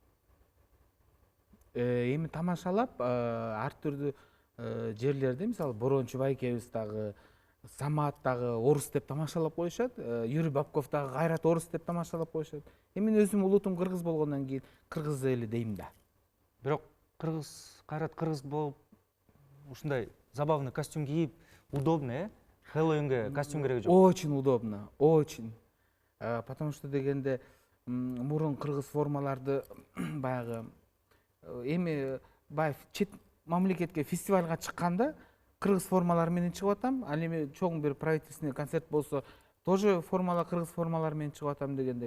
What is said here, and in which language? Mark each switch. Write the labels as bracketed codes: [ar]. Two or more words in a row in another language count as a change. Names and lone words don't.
[ky] Эми тамашалап, ар түрдүү жерлерде, мисалы Борончу Байкебиз дагы, Самат дагы орус деп тамашалап коюшат, Юрий Бабков дагы Кайрат орус деп тамашалап коюшат. Эми өзүм улутум кыргыз болгондон кийин кыргыз эле дейм да. Бирок Кайрат кыргыз болуп, ушундай [ru] забавный костюм [ky] кийип, удобно, Хэллоуинге костюм кереги жок. [ru] Очень удобно, очень. Потому что [ky] дегенде мурун кыргыз формаларды баягы эми чет мамлекетке фестивалга чыкканда кыргыз формалар менен чыгып атам. Ал эми чоң бир [ru] правительственный концерт [ky] болсо, тоже кыргыз формалар менен чыгып атам дегенде.